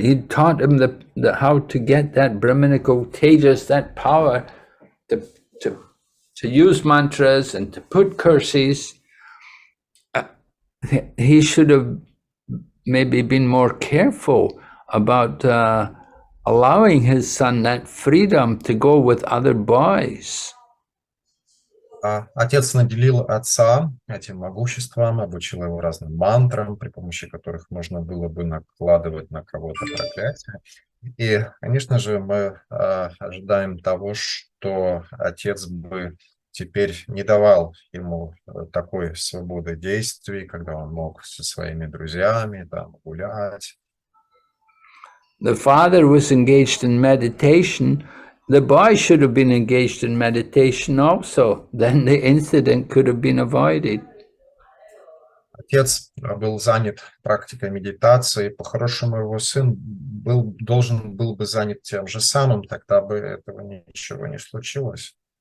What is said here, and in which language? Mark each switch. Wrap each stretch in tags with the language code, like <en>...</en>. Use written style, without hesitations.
<en>He taught him how to get that Brahminical tejas, that power to use mantras and to put curses. He should have maybe been more careful about allowing his son that freedom to go with other boys.</en> <ru>Отец наделил отца этим могуществом, обучил его разным мантрам, при помощи которых можно было бы накладывать на кого-то проклятие. И, конечно же, мы ожидаем того, что отец бы теперь не давал ему такой свободы действий, когда он мог со своими друзьями там гулять.</ru> <en>The father was engaged in meditation. The boy should have been engaged in meditation also. Then the incident could have been avoided.</en> <ru>Отец был занят практикой медитации. По-хорошему, его сын должен был бы занят тем же самым, тогда бы этого ничего не случилось.</ru>